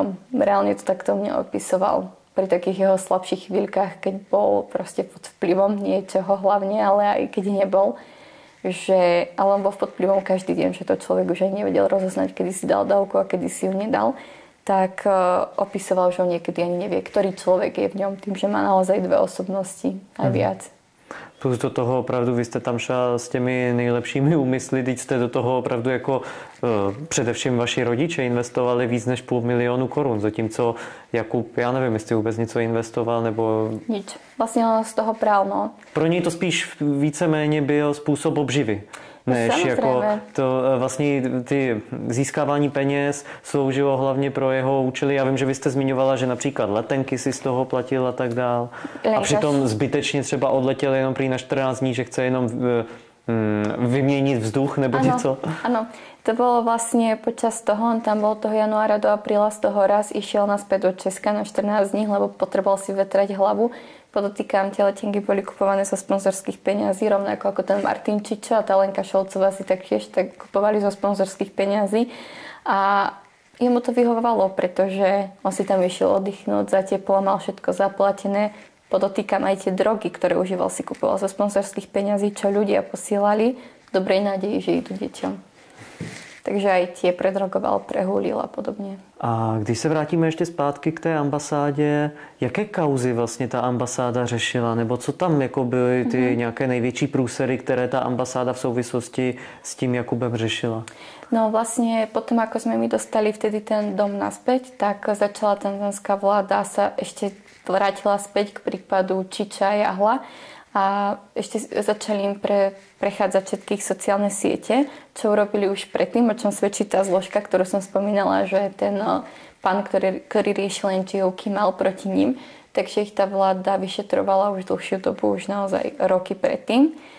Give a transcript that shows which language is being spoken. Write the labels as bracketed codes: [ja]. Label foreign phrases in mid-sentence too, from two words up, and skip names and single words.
[sk] Reálne to takto mne opisoval. Pri takých jeho slabších chvíľkach, keď bol proste pod vplyvom niečoho hlavne, ale aj keď nebol. Ale on bol pod vplyvom každý deň, že to človek už aj nevedel rozoznať, kedy si dal dávku a kedy si ju nedal. Tak opisoval, že on niekedy ani nevie, ktorý človek je v ňom, tým, že má naozaj 2 osobnosti, aj viac. [cs] Plus do toho opravdu vy jste tam šel s těmi nejlepšími úmysly, teď jste do toho opravdu jako především vaši rodiče investovali víc než 500 000 korun, zatímco Jakub, já nevím, jestli vůbec něco investoval, nebo... [sk] Nič. [cs] Vlastně on z toho prál, no. Pro něj to spíš víceméně byl způsob obživy. Než jako to vlastně ty získávání peněz sloužilo hlavně pro jeho účely. Já vím, že vy jste zmiňovala, že například letenky si z toho platil a tak dál. A přitom zbytečně třeba odletěl jenom prý na 14 dní, že chce jenom vyměnit vzduch nebo něco? [sk] Áno, to bolo vlastne počas toho, on tam bol toho januára do apríla, z toho raz išiel naspäť do Česka na 14 dní, lebo potreboval si vetrať hlavu. Podotýkam, tie letenky boli kupované zo sponzorských peňazí, rovnako ako ten Martin Čičo a tá Lenka Šolcová si taktiež tak kupovali zo sponzorských peňazí. A jemu to vyhovovalo, pretože on si tam išiel oddychnúť, za teplo, mal všetko zaplatené. Podotýkam aj tie drogy, ktoré užíval, si kupoval zo sponzorských peňazí, čo ľudia posielali v dobrej nádeji, že idú deťom. Takže aj tie predrogoval, prehulil a podobně. [cs] A když se vrátíme ještě zpátky k té ambasádě, jaké kauzy vlastně ta ambasáda řešila? Nebo co tam jako byly ty nějaké největší průsery, které ta ambasáda v souvislosti s tím Jakubem řešila? [sk] No vlastne potom, ako sme my dostali vtedy ten dom naspäť, tak začala tanzanská vláda sa ešte vrátila späť k prípadu Čiča a Jahla a ešte začali im prechádzať všetkých sociálne siete, čo urobili už predtým, o čom svedčí tá zložka, ktorú som spomínala, že ten pán, ktorý riešil NGO-ky, mal proti ním, takže ich tá vláda vyšetrovala už dlhšiu dobu, už naozaj roky predtým.